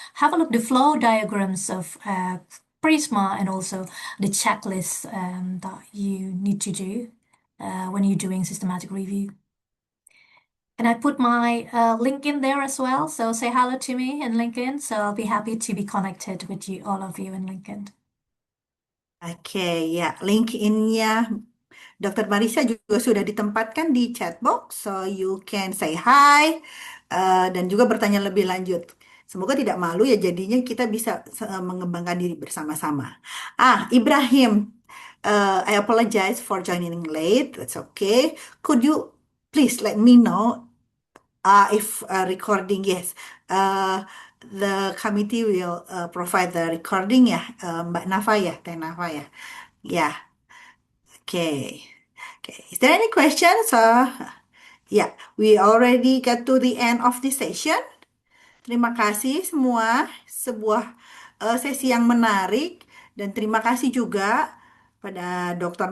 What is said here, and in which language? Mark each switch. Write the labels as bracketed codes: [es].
[en] Have a look at the flow diagrams of Prisma and also the checklist that you need to do when you're doing systematic review. And I put my LinkedIn there as well, so say hello to me in LinkedIn. So I'll be happy to be connected with you, all of you in LinkedIn. [id] Oke, ya, LinkedIn-nya Dr. Marisza juga sudah ditempatkan di chat box, [en] so you can say hi [id] dan juga bertanya lebih lanjut. Semoga tidak malu ya, jadinya kita bisa mengembangkan diri bersama-sama. [en] Ibrahim, I apologize for joining late. That's okay. Could you please let me know if recording? Yes, the committee will provide the recording ya, Mbak Nafa ya, Teh Nafa ya. Yeah. Okay. Okay. Is there any questions? Yeah, we already got to the end of the session. [id] Terima kasih semua. Sebuah sesi yang menarik dan terima kasih juga pada Dr.